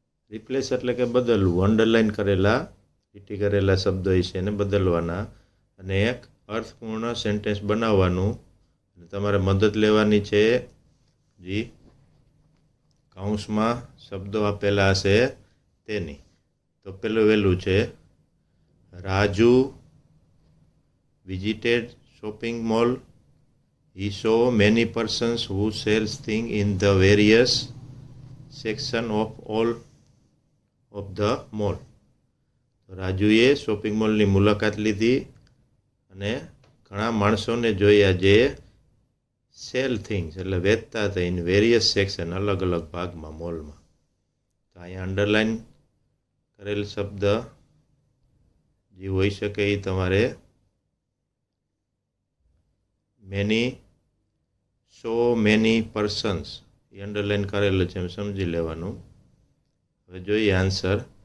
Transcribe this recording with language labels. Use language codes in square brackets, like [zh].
[gu] Replace એટલે કે બદલવું. અંડરલાઇન કરેલા લીટી કરેલા શબ્દો છે એને બદલવાના અને એક અર્થપૂર્ણ સેન્ટેન્સ બનાવવાનું. તમારે મદદ લેવાની છે જે કૌંસમાં શબ્દો આપેલા હશે તેની. તો પેલું વહેલું છે, Raju [en] visited shopping mall. He saw many persons who sells things in the various section of all of the mall. [gu] રાજુએ shopping મોલની મુલાકાત લીધી અને ઘણા માણસોને જોયા જે [en] sell things [gu] એટલે વેચતા હતા [en] in various section, [gu] અલગ અલગ ભાગમાં મોલમાં. તો અહીંયા અંડરલાઇન કરેલ શબ્દ જે હોઈ શકે એ તમારે મેની, [en] so many persons [gu] એ અંડરલાઇન કરેલું છે એમ સમજી લેવાનું. હવે જોઈએ આન્સર.